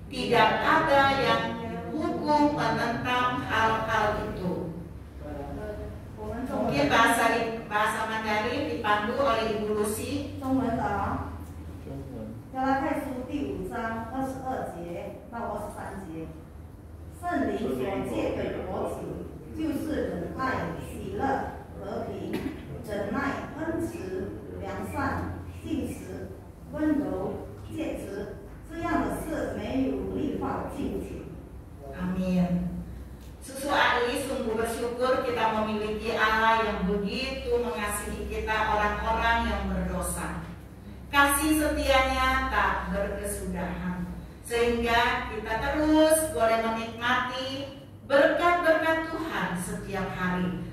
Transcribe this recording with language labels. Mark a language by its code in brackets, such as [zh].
[id] Tidak ada yang hukum menentang hal-hal itu. Mungkin bahasa Mandarin dipandu oleh Ibu Lucy. [zh] 中文啊，加拉太书第5章22节到23节，圣灵所借给果子，就是仁爱、喜乐、和平、忍耐、恩慈、良善、信实、温柔、节制，这样的事没有律法禁止。 [id] Amin. Susu Ali, sungguh bersyukur kita memiliki Allah yang begitu mengasihi kita orang-orang yang berdosa. Kasih setianya tak berkesudahan, sehingga kita terus boleh menikmati berkat-berkat Tuhan setiap hari.